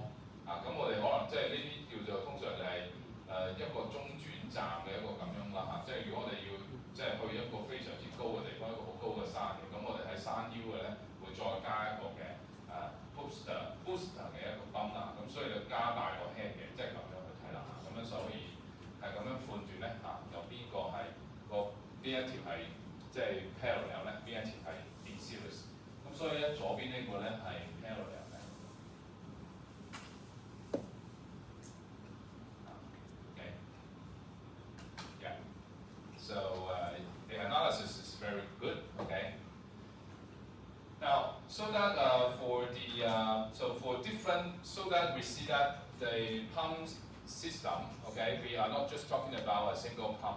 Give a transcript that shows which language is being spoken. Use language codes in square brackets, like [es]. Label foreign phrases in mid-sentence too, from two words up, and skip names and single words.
[yue] 咁我哋可能即係呢啲叫做通常就係一個中轉站嘅一個咁樣啦即係如果我哋要即係去一個非常之高嘅地方，一個好高嘅山嘅，咁我哋喺山腰嘅咧會再加一個嘅booster 嘅一個泵啦。咁所以就加大個 head 嘅，即係咁樣去睇啦。咁樣所以係咁樣判斷咧有邊個係邊一條係即係 parallel 咧，邊一條係 [en] in series。 [yue] 咁所以咧左邊呢個咧係 parallel 嘅。Okay. [en] Yeah. So the analysis is very good. Okay. Now, so that for the so that we see that the pump system, okay, we are not just talking about a single pump.